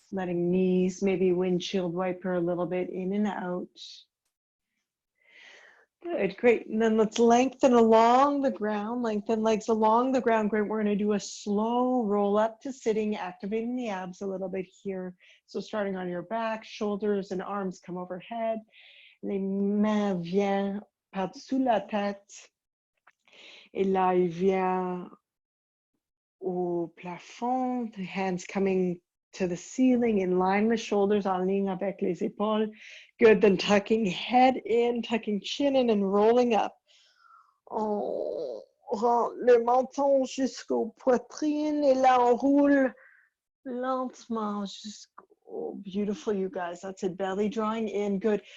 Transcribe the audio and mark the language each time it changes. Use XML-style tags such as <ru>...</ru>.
<en>Letting knees maybe windshield wiper a little bit in and out. Good, great. And then let's lengthen along the ground, lengthen legs along the ground. Great. We're going to do a slow roll up to sitting, activating the abs a little bit here. So starting on your back, shoulders and arms come overhead.</en> <fr>Les mains viennent par-dessous la tête. Et là, il vient au plafond,</fr> <en>the hands coming to the ceiling in line with shoulders,</en> <fr>en ligne avec les épaules.</fr> <en>Good, then tucking head in, tucking chin in and rolling up.</en> <fr>On rend le menton jusqu'aux poitrines et là on roule lentement jusqu'au,</fr> <en>beautiful you guys, that's it, belly drawing in, good.</en>